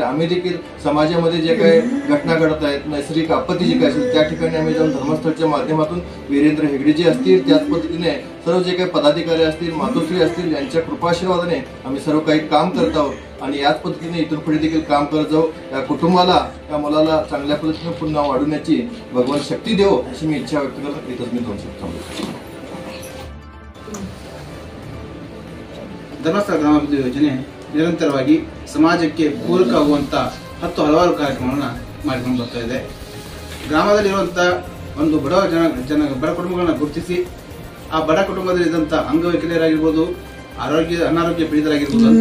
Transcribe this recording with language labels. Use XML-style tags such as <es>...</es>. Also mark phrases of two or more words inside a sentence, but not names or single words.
<mr>आम्ही देखील समाजामध्ये जे काही घटना घडत आहेत, नैसर्गिक आपत्ती जी काही असेल त्या ठिकाणी आम्ही जाऊन धर्मस्थळच्या माध्यमातून वीरेंद्र हेगडे जे असतील त्याच पद्धतीने सर्व जे काही पदाधिकारी असतील, मातोश्री असतील यांच्या कृपाशीर्वादाने आम्ही सर्व काही काम करत आहोत आणि याच पद्धतीने इथून पुढे देखील काम करत जाऊ। या कुटुंबाला या मुलाला चांगल्या पद्धतीने पुन्हा वाढवण्याची भगवान शक्ती देव अशी मी इच्छा व्यक्त करत इथंच मी 2 शब्द थांबतो।</mr> <kn>ಧರ್ಮಸ್ಥಳ ಗ್ರಾಮಾಭಿವೃದ್ಧಿ ಯೋಜನೆ ನಿರಂತರವಾಗಿ ಸಮಾಜಕ್ಕೆ ಪೂರಕವಾಗುವಂತ 10 ಹಲವಾರು ಕಾರ್ಯಕ್ರಮಗಳನ್ನು ಮಾಡಿಕೊಂಡು ಬರ್ತಾ ಇದೆ। ಗ್ರಾಮದಲ್ಲಿರುವಂತಹ ಒಂದು ಬಡ ಕುಟುಂಬಗಳನ್ನು ಗುರುತಿಸಿ ಆ ಬಡ ಕುಟುಂಬದಲ್ಲಿದ್ದಂತ ಅಂಗವಿಕಲರಾಗಿರಬಹುದು, ಅನಾರೋಗ್ಯ ಪೀಡಿತರಾಗಿರಬಹುದು ಅಂತ</kn>